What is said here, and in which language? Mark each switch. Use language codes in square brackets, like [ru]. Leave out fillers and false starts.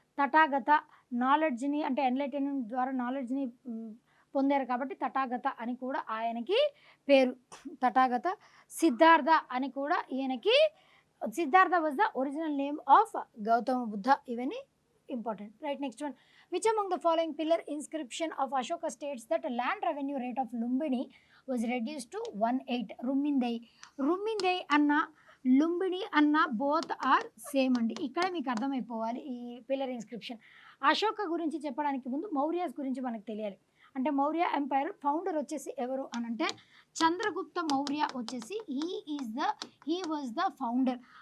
[te] తథాగత నాలెడ్జ్ని, అంటే ఎన్లైటన్మెంట్ ద్వారా నాలెడ్జ్ని పొందారు కాబట్టి తథాగత అని కూడా ఆయనకి పేరు. తథాగత. సిద్ధార్థ అని కూడా ఈయనకి, [en] Siddhartha was the original name of Gautama Buddha. [te] ఇవన్నీ important, right. [en] Next one, which among the following pillar inscription of Ashoka states that land revenue rate of Lumbini was reduced to 1/8? [te] రుమ్మిందై అన్న లుంబిని అన్న [en] both are same [te] అండి. ఇక్కడ మీకు అర్థమైపోవాలి ఈ పిల్లర్ ఇన్స్క్రిప్షన్. అశోక గురించి చెప్పడానికి ముందు మౌర్యాస్ గురించి మనకు తెలియాలి. అంటే మౌర్య ఎంపైర్ ఫౌండర్ వచ్చేసి ఎవరు అని అంటే చంద్రగుప్త మౌర్య వచ్చేసి [en] He was the founder.